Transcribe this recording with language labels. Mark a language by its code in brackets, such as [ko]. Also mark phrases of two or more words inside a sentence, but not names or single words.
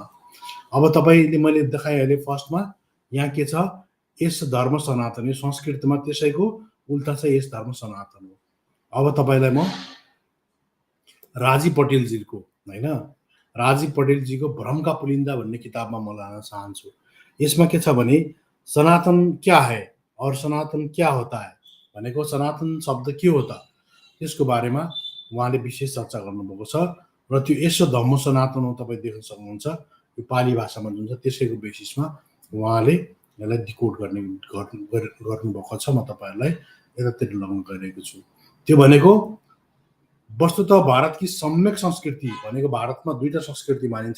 [ne] अब तपाईँले मैले देखाइहालेँ फर्स्टमा यहाँ के छ, [pi] यस धर्म सनातन, [ne] यो संस्कृतमा त्यसैको उल्टा चाहिँ [pi] यस धर्म सनातन [ne] हो। अब तपाईँलाई म राजी पटेलजीको हैन, राजी पटेलजीको भ्रम का पुलिंदा भन्ने किताबमा म लान चाहन्छु। यसमा के छ भने [hi] सनातन क्या है और सनातन क्या होता है [ne] भनेको, सनातन शब्द के हो त त्यसको बारेमा उहाँले विशेष चर्चा गर्नुभएको छ र त्यो [pi] यस धम्म सनातन [ne] हो तपाईँ देख्न सक्नुहुन्छ। यो पाली भाषामा जुन छ त्यसैको बेसिसमा उहाँले यसलाई डिकोड गर्नुभएको छ। म तपाईँहरूलाई यतातिर लगाउन गइरहेको छु। त्यो भनेको वस्तुतः भारतकी सम्यक संस्कृति भनेको, भारतमा 2टा संस्कृति मानिन्छ।